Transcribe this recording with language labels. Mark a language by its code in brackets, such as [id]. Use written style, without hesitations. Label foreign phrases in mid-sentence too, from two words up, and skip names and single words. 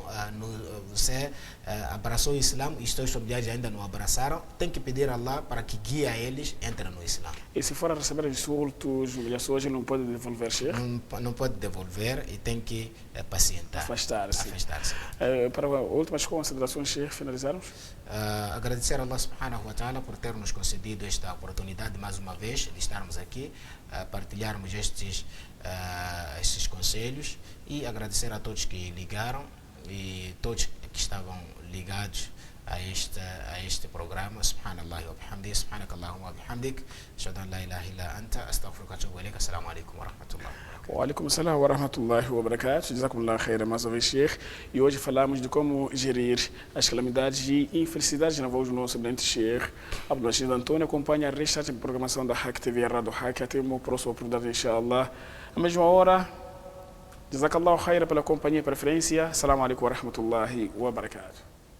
[pt] Você abraçou o Islã e os seus familiares ainda não abraçaram. Tem que pedir a Allah para que guie eles entrem no Islã. E se for a receber insultos, humilhações, ele não pode devolver, Sheikh? Não pode devolver e tem que pacientar. Afastar-se. Para últimas considerações, Sheikh, finalizarmos? Agradecer a Allah [ar] سبحانه وتعالى [pt] por ter nos concedido esta oportunidade mais uma vez de estarmos aqui, partilharmos estes conselhos, e agradecer a todos que ligaram e todos que estavam ligados a este programa. [ar] سبحان الله وبحمده، سبحانك اللهم وبحمدك، أشهد أن لا إله إلا أنت، أستغفرك وأتوب إليك. السلام عليكم ورحمة الله وبركاته. وعليكم السلام ورحمة الله وبركاته. جزاكم الله خيرا [pt] mais uma vez, Sheikh. E hoje falamos de como gerir as calamidades e infelicidades na voz do nosso brilhante Sheikh Abdulaziz Antônio. Acompanha a restante programação da Hack TV e a Rádio Hack. Até uma próxima oportunidade, inshallah. À mesma hora. [ar] جزاك الله خيرا [pt] pela companhia e preferência. [ar] السلام عليكم ورحمة الله وبركاته.